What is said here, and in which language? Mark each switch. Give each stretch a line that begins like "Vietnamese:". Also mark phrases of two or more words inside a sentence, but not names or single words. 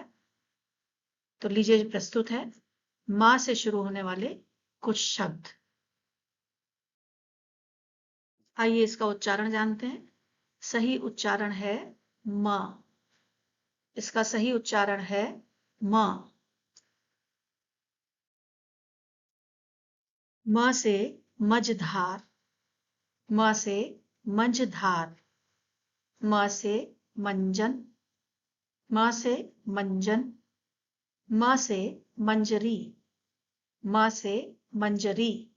Hindi: तो लीजिए प्रस्तुत है म से शुरू होने वाले कुछ शब्द। आइए इसका उच्चारण जानते हैं। सही उच्चारण है म। इसका सही उच्चारण है म। म से मझधार, म से मंझधार, म से मंजन, म से मंजन, म से मंजरी, म से मंजरी,